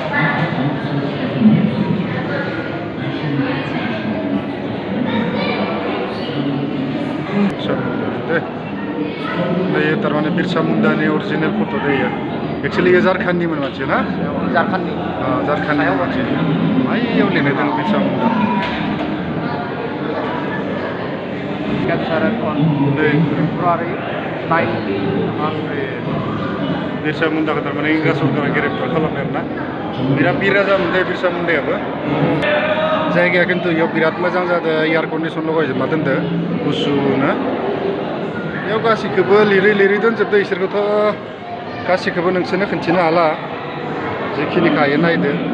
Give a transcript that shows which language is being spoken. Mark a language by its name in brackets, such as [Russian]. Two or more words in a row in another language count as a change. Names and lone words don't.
[Bodo] दे ये तारमाने बिरसा मुंडानि [English] original photo' [Bodo] दे एक्चुअली ये झारखंडनिमोन मानसि ना झारखंडनि झारखंडनि मानसि आइयाव लिरनाय दं बिरसा मुंडा [English] captured on February 1900 [Bodo] बिरसा मुंडाखौ तारमाने इंराज सरकारा ग्रेप्टार खालामनाय आरोना बिराद बिराजा मोनदे बिरसा मुंडायाबो जायगाया खिन्थु इयाव बिराद मोजां जादों [English] air condition [Bodo] लगायजोबना दोनदो गुसुनो इयाव गासैखौबो लिरै लिरै दोनजोबदो इसोरखौथ' गासैखौबो नोंसोरनो खोन्थिनो हाला जिखिनिखौ हायो नायदो